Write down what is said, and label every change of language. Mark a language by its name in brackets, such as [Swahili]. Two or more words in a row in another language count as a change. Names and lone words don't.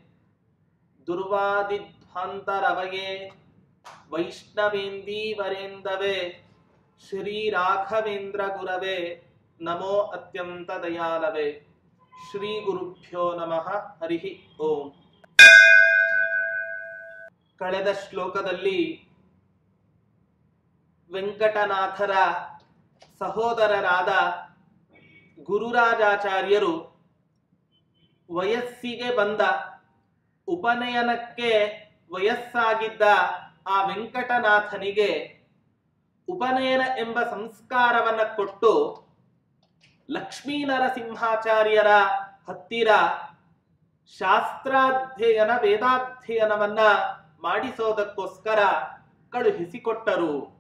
[Sanskrit] दुर्वादिध्वान्तरवये वैष्णवेन्दीवरेन्दवे श्रीराघवेन्द्र गुरवे नमो अत्यन्तदयालवे। श्रीगुरुभ्यो नमः। हरिः ओम्। [Kannada] ಕಳೆದ ಶ್ಲೋಕದಲ್ಲಿ ವೆಂಕಟನಾಥರ ಸಹೋದರರಾದ ಗುರುರಾಜಾಚಾರ್ಯರು ವಯಸ್ಸಿಗೆ ಬಂದ, ಉಪನಯನಕ್ಕೆ ವಯಸ್ಸಾಗಿದ್ದ ಆ ವೆಂಕಟನಾಥನಿಗೆ ಉಪನಯನ ಎಂಬ ಸಂಸ್ಕಾರವನ್ನ ಕೊಟ್ಟು ಲಕ್ಷ್ಮೀ ನರಸಿಂಹಾಚಾರ್ಯರ ಹತ್ತಿರ ಶಾಸ್ತ್ರಾಧ್ಯಯನ ವೇದಾಧ್ಯಯನವನ್ನ ಮಾಡಿಸೋದಕ್ಕೋಸ್ಕರ ಕಳುಹಿಸಿಕೊಟ್ಟರು.